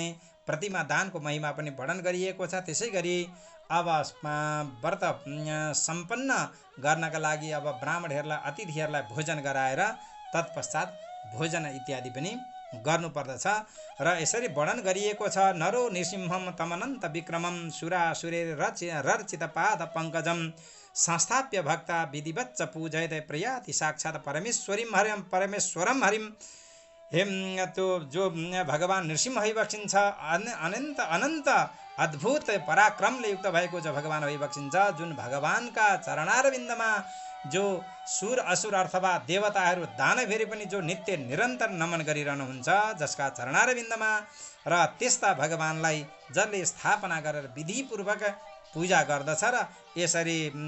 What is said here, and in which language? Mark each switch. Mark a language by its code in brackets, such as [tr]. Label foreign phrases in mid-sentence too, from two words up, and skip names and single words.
[ne] प्रतिमा दानको महिमा पनि वर्णन गरिएको छ। त्यसै गरी अब व्रत सम्पन्न गर्नका लागि अब ब्राह्मणहरूलाई, अतिथिहरूलाई भोजन गराएर तत्पश्चात भोजन इत्यादि पनि गर्नुपर्दछ। र यसरी वर्णन गरिएको छ। [sa] नरो नृसिंहम तमनन्त विक्रमम सुरासुरेरर्चित पाद पङ्कजम संस्थाप्य भक्ता विधिवच्च पूजयते प्रयाति साक्षात् परमेश्वरम हरिम। [ne] त्यो जो भगवान नृसिंह भइबक्सिन्छ, अनन्त अद्भुत पराक्रमले युक्त भएको जो भगवान भइबक्सिन्छ, जुन भगवानका चरणारविन्दमा जो सुर असुर अथवा देवताहरू दानवहरू पनि जो नित्य निरन्तर नमन गरिरहनुहुन्छ, जसका चरणारविन्दमा, र त्यस्ता भगवानलाई जसले स्थापना गरेर विधिपूर्वक पूजा गर्दछ र यसरी